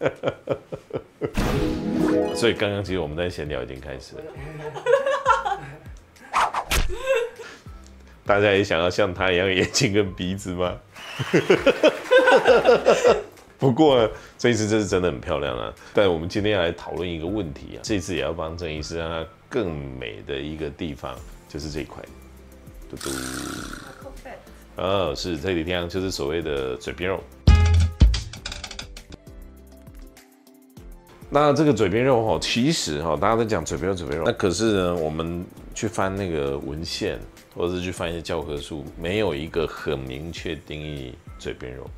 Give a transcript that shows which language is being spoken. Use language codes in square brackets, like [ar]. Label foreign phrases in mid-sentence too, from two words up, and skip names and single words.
[zh] 所以刚刚其實我們在閒聊已經開始了。大家也想要像他一樣眼睛跟鼻子嗎？不過呢，這一次這是真的很漂亮啊！但我們今天要來討論一個問題啊，這次也要幫鄭醫師讓它更美的一個地方，就是這一塊。嘟嘟。是這裡地方就是所謂的嘴邊肉。那這個嘴邊肉哈，其實哈，大家在講嘴邊肉，那可是呢，我們去翻那個文獻，或者是去翻一些教科書，沒有一個很明確定義嘴邊肉。